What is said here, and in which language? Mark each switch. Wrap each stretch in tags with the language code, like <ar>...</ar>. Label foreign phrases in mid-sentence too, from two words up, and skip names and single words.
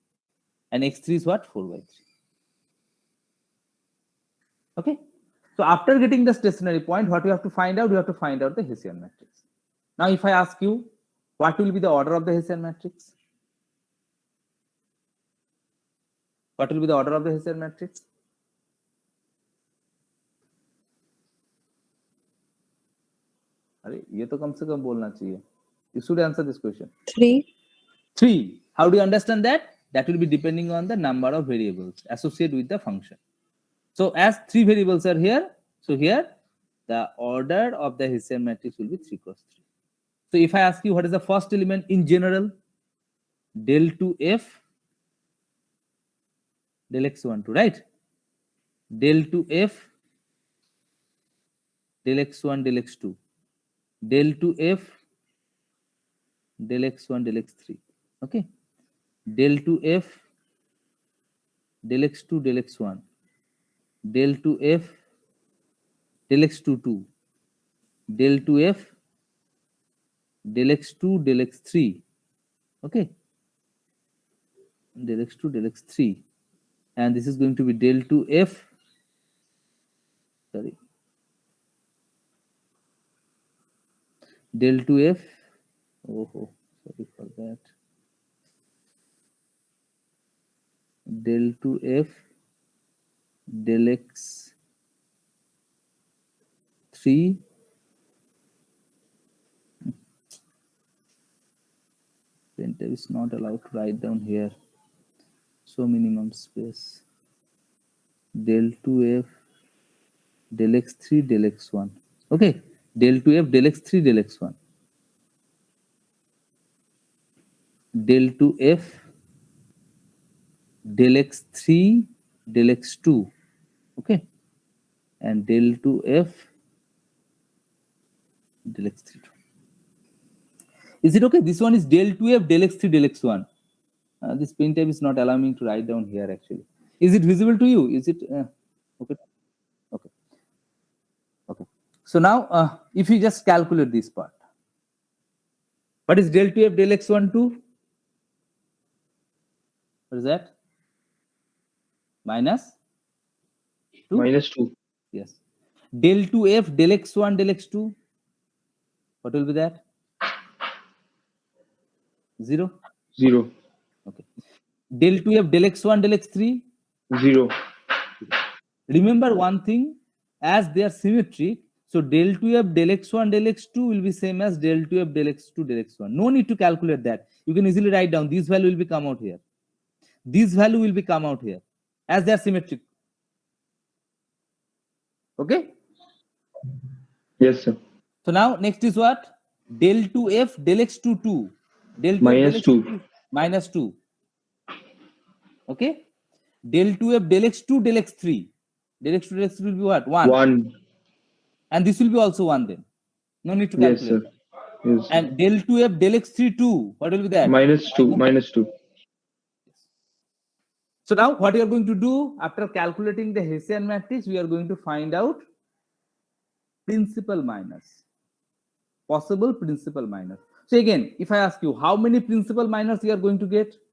<en>And x3 is what? 4 by 3. Okay. So after getting the stationary point, what you have to find out? You have to find out the Hessian matrix. Now, if I ask you, what will be the order of the Hessian matrix? What will be the order of the Hessian matrix?</en> <hi>अरे ये तो कम से कम बोलना चाहिए.</hi> <en>You should answer this question. 3. 3. How do you understand that? That will be depending on the number of variables associated with the function. So as 3 variables are here, so here the order of the Hessian matrix will be 3 cross 3. So if I ask you what is the first element in general, del 2f del x12, right? Del 2f del x1 del x2, del 2f del x1 del x3, okay? Del 2f del x2 del x1, del 2f del x22, del 2f del x2 del x3, okay? Del x2 del x3, and this is going to be del 2f, sorry, del 2f, oh, sorry for that, del 2f del x3 printer is not allowed to write down here, so minimum space, del 2f del x3 del x1, okay, del 2f del x3 del x1, del 2f del x3 del x2, okay, and del 2f del x3. Is it okay? This one is del 2f del x3 del x1. This pen tab is not allowing me to write down here actually. Is it visible to you? Is it okay? Okay. Okay. So now if you just calculate this part, what is del 2f del x12? What is that? Minus 2? Minus 2. Yes. Del 2f del x1 del x2, what will be that? 0. 0. Okay. Del 2f del x1 del x3, 0. remember one thing, as they are symmetric, so del 2f del x1 del x2 will be same as del 2f del x2 del x1. No need to calculate that. You can easily write down this value will be come out here. This value will be come out here as they are symmetric. Okay. Yes, sir. So now next is what? Del 2f del x22. Del 2f Minus del 2. x2 minus 2. Okay. Del 2f del x2 del x3. Del x2 del x3 will be what? 1. 1. And this will be also 1 then. No need to Yes, calculate. sir. Yes. And del 2f del x3 2. What will be that? Minus 2. Minus 2. So now what we are going to do after calculating the Hessian matrix, we are going to find out principal minors, possible principal minors. So again, if I ask you how many principal minors you are going to get?</en>